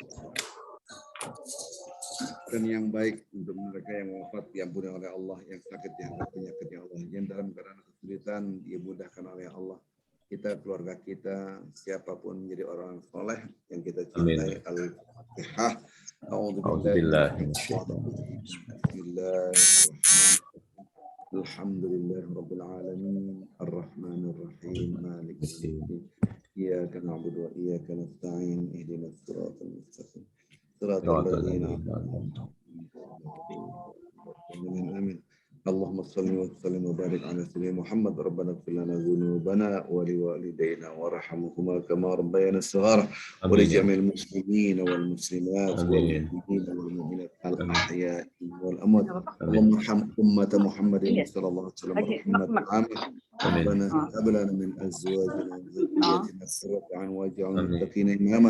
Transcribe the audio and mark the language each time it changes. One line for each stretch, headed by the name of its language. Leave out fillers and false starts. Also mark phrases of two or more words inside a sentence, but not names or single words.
Indonesian: Dan yang baik untuk mereka yang wafat diampuni oleh Allah, yang sakit diangkat penyakitnya Allah, yang dalam keadaan kesulitan dimudahkan oleh Allah. Kita, keluarga kita, siapapun menjadi orang soleh yang kita cintai. Al-Fatihah.
Arabic: A'udzubillah. الحمد لله رب العالمين الرحمن الرحيم مالك يوم الدين إياك نعبد وإياك نستعين اهدنا الصراط المستقيم صراط الذين أنعمت عليهم. Amin. اللهم صل وسلم وبارك على سيدنا محمد. ربنا اغفر لنا ذنوبنا ولوالدينا وارحمهما كما ربيانا صغارا ولجميع المسلمين والمسلمات والمؤمنين والمؤمنات الأحياء والأموات. اللهم ارحم أمة محمد صلى الله عليه وسلم رحمة عامة. ربنا هب لنا من أزواجنا وذرياتنا قرة أعين واجعلنا للمتقين إماما.